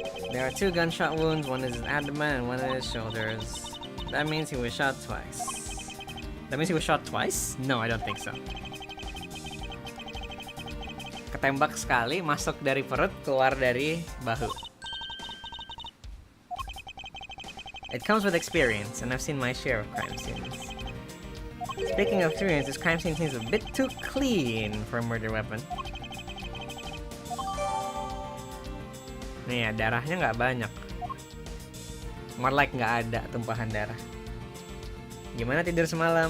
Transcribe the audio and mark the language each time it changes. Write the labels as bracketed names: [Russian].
[English] There are 2 gunshot wounds, one in his abdomen and one in his shoulders. That means he was shot twice. That means he was shot twice? No, I don't think so. [Indonesian] Ketembak sekali, masuk dari perut, keluar dari bahu. [English] It comes with experience, and I've seen my share of crime scenes. Speaking of experience, this crime scene seems a bit too clean for a murder weapon. [Indonesian] Nih ya, darahnya nggak banyak. [English] More like [Indonesian] nggak ada tumpahan darah. Gimana tidur semalam?